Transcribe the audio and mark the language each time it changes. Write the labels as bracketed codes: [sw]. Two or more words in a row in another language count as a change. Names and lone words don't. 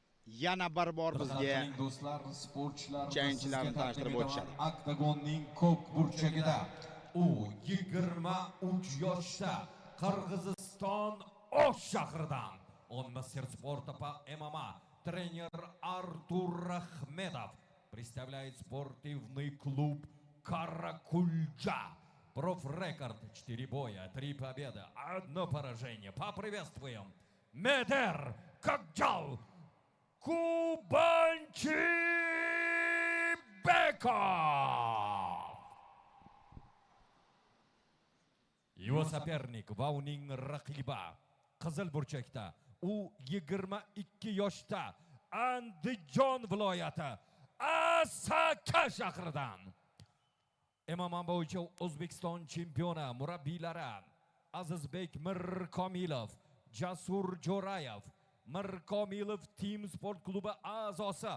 [uz] yana bir bor bizga do'stlar, sportchilar jangchilarni tanishtirib o'tishadi. Oktagonning ko'k burchagida u 23 yoshda Qirg'iziston Osh shahridan [ru] он мастер спорта по ММА, тренер Артур Ахмедов представляет спортивный клуб Каракульджа. Профрекорд 4 боя, 3 победы, 1 поражение. Поприветствуем Медер Кокджал Кубанчибеков! Его соперник [uz] va uning raqibi qizil burchakda u 22 yoshda Andijon viloyati Asaka shahridan MMA bo'yicha O'zbekiston chempioni murabbiylari Azizbek Mirkomilov, Jasur Jo'rayev, Mirkomilov Team Sport klubi a'zosi.